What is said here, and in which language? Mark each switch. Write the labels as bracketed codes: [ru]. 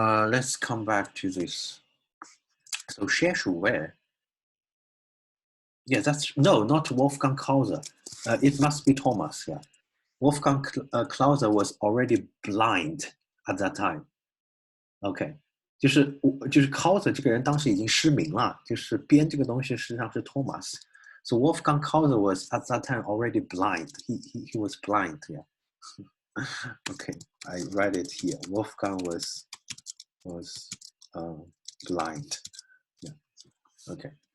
[en] Let's come back to this. So 谢鼠卫. Yeah, that's no, not Wolfgang Klauser. It must be Thomas. Yeah, Wolfgang Klauser was already blind at that time. [zh] OK，就是 Klauser 这个人当时已经失明了，就是编这个东西实际上是 Thomas. [en] So Wolfgang Klauser was at that time already blind. He was blind. Yeah. OK, I read it here. Wolfgang was blind. Yeah. OK.